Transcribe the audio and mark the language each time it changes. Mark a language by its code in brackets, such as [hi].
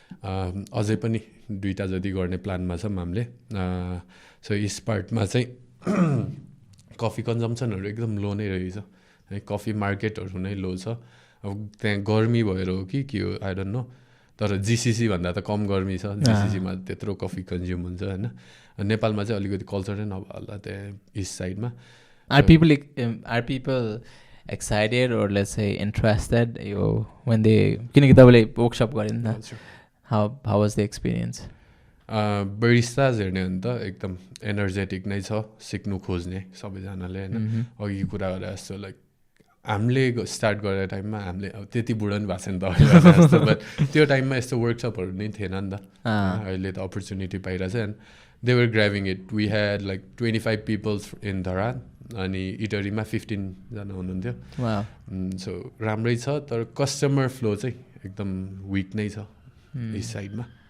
[ne] अझै पनि दुईटा जति गर्ने प्लानमा छौँ हामीले सो इस्ट पार्टमा चाहिँ कफी कन्जम्सनहरू एकदम लो नै रहेछ है कफी मार्केटहरू नै लो छ अब त्यहाँ गर्मी भएर हो कि के हो आई डोन्ट नो तर जिसिसी भन्दा त कम गर्मी छ जिसिसीमा त्यत्रो कफी कन्ज्युम हुन्छ होइन नेपालमा चाहिँ अलिकति कल्चरै नभए होला त्यहाँ इस्ट साइडमा [en] Are people excited or let's say interested when they [ne] किनकि तपाईँले वर्कसप गरे नि त [en] how was the experience? [ne] बरिस्ताज हेर्ने भने त एकदम एनर्जेटिक नै छ सिक्नु खोज्ने सबैजनाले होइन अघि कुरा गरे जस्तो लाइक हामीले स्टार्ट गरेर टाइममा हामीले अब त्यति बुढो नि भएको छैन त अहिले जस्तो बट त्यो टाइममा यस्तो वर्कसपहरू नै थिएन नि त अहिले त opportunity पाइरहेछ [en] and they were grabbing it we had like 25 peoples in Dharan [ne] अनि इटरीमा 15 जना हुनुहुन्थ्यो सो राम्रै छ तर कस्टमर फ्लो चाहिँ एकदम विक नै छ इस साइडमा